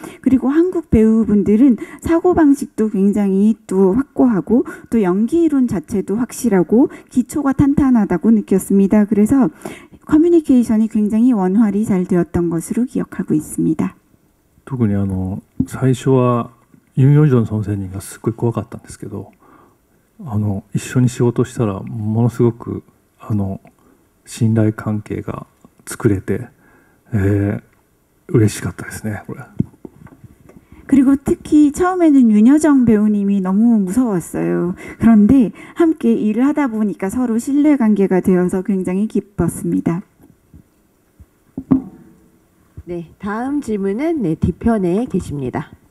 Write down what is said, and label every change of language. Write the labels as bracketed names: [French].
[Korean] 그리고 한국 배우분들은 사고방식도 굉장히 또 확고하고 또 연기이론 자체도 확실하고 기초가 탄탄하다고 느꼈습니다. 그래서 커뮤니케이션이 굉장히 원활히 잘 되었던 것으로 기억하고 있습니다. [Japanese] 特に最初はユン・ヨジョン先生がすごい怖かったんですけど、一緒に仕事したらものすごく信頼関係が作れて、嬉しかったですね、これ。 [Korean] 그리고 특히 처음에는 윤여정 배우님이 너무 무서웠어요. 그런데 함께 일을 하다 보니까 서로 신뢰관계가 되어서 굉장히 기뻤습니다. 네, 다음 질문은 네, 뒤편에 계십니다.